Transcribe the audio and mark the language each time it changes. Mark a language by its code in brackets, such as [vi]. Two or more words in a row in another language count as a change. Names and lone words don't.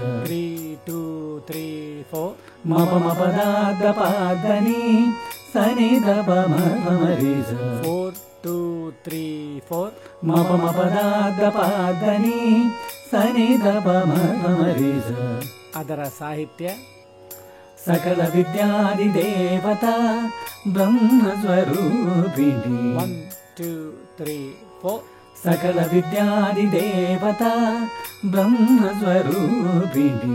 [kn] 3 2 3 4 ಮ ಪ ಮ ಪ ದ ದ ಪ ದ ನಿ ಸ ನಿ ದ ಪ ಮ ಪ ಮ ರಿ ಸ. 4 2 3 4 ಮ ಪ ಮ ಪ ದ ದ ಪ ದ ನಿ ಸ ನಿ ದ ಪ ಮ ಪ ಮ ರಿ ಸ. ಅದರ ಸಾಹಿತ್ಯ [sa] ಸಕಲ ವಿದ್ಯಾದಿ ದೇವತಾ ಬ್ರಹ್ಮ ಸ್ವರೂಪಿಣಿ. 1 2 3 4 ಸಕಲ ವಿದ್ಯಾದಿ ದೇವತಾ ಬ್ರಹ್ಮ ಸ್ವರೂಪಿಣಿ.